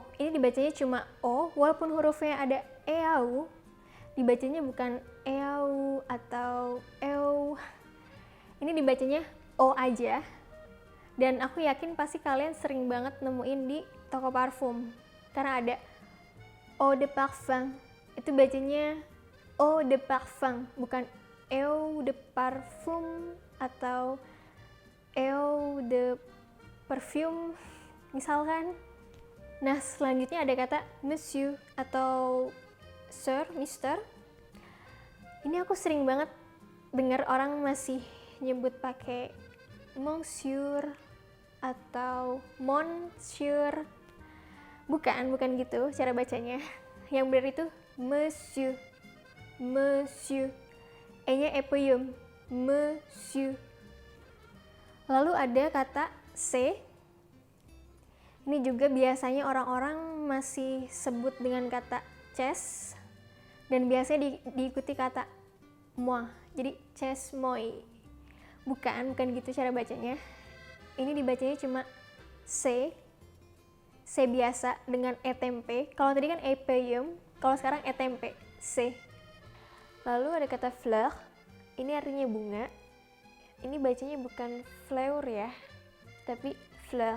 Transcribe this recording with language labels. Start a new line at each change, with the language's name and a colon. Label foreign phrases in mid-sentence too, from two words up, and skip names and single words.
Indonesian: Ini dibacanya cuma O, walaupun hurufnya ada EAU, dibacanya bukan EAU atau EU. Ini dibacanya O aja. Dan aku yakin pasti kalian sering banget nemuin di toko parfum. Karena ada
French: eau de parfum.
Indonesian: Itu bacanya
French: eau de parfum,
Indonesian: bukan
French: eau de parfum
Indonesian: atau
French: eau de perfume
Indonesian: misalkan. Nah, selanjutnya ada kata monsieur atau sir, mister. Ini aku sering banget dengar orang masih nyebut pakai monsieur atau monsieur. Bukan gitu cara bacanya. Yang benar itu monsieur. Monsieur. E-nya epeuyeum. Monsieur. Lalu ada kata C. Ini juga biasanya orang-orang masih sebut dengan kata ces. Dan biasanya diikuti kata moi. Jadi
French: ces moi.
Indonesian: Bukan gitu cara bacanya. Ini dibacanya cuma C. C biasa dengan E tempe. Kalau tadi kan epeuyeum, kalau sekarang E tempe, C. Lalu ada kata fleur. Ini artinya bunga. Ini bacanya bukan fleur ya, tapi fleur.